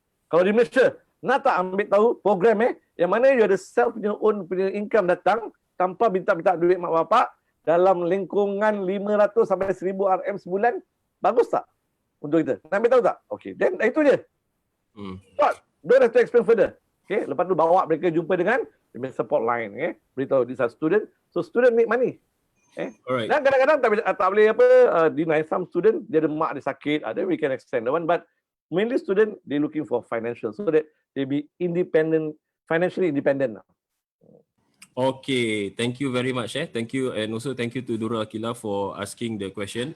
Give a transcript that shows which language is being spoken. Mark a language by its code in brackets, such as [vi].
[ms] Kalau di Malaysia, nak tak ambil tahu program yang mana you ada self punya own punya income datang tanpa minta duit mak bapak dalam lingkungan 500 sampai 1000 RM sebulan? Bagus tak untuk kita? Nak ambil tahu tak? Okay, then itu je. [en] Don't have to explain further. Okay, [ms] lepas tu bawa mereka jumpa dengan support line. Beritahu [en] this are student. So student make money. Alright. [ms] Dan kadang-kadang tak boleh deny. [en] Some student [ms] dia ada mak dia sakit, [en] then we can extend the one, but mainly student they looking for financial so that they be independent, financially independent. Okay, thank you very much. Thank you, and also thank you to Nurul Akilah for asking the question.